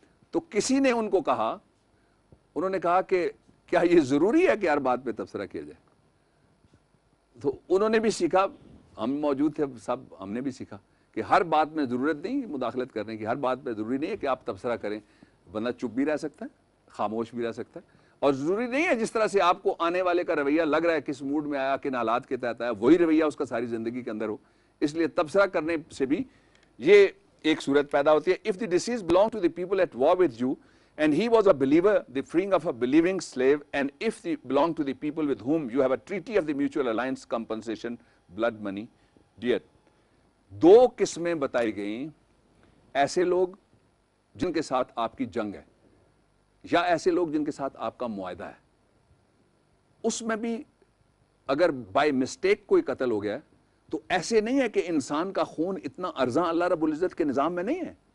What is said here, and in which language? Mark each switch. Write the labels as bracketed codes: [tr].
[ur] تو کسی نے ان کو کہا، انہوں نے کہا کہ کیا یہ ضروری ہے کہ ہر بات پہ تبصرہ کیا جائے؟ تو انہوں نے بھی سیکھا، ہم موجود تھے سب، ہم نے بھی سیکھا کہ ہر بات میں ضرورت نہیں مداخلت کرنے کی، ہر بات پہ ضروری نہیں ہے کہ آپ تبصرہ کریں. بندہ چپ بھی رہ سکتا ہے، خاموش بھی رہ سکتا ہے، اور ضروری نہیں ہے جس طرح سے آپ کو آنے والے کا رویہ لگ رہا ہے، کس موڈ میں آیا، کن حالات کے تحت آیا، وہی رویہ اس کا ساری زندگی کے اندر ہو. اس لیے تبصرہ کرنے سے بھی یہ ایک صورت پیدا ہوتی ہے. [en] If the deceased belonged to the people at war with you and he was a believer, the freeing of a believing slave, and if he belonged to the people with whom you have a treaty of the mutual alliance, compensation, blood money, diyat. [ur] دو قسمیں بتائی گئیں، ایسے لوگ جن کے ساتھ آپ کی جنگ ہے یا ایسے لوگ جن کے ساتھ آپ کا معاہدہ ہے. اس میں بھی اگر [en] by mistake [ur] کوئی قتل ہو گیا ہے تو ایسے نہیں ہے کہ انسان کا خون اتنا ارزاں اللہ رب العزت کے نظام میں نہیں ہے.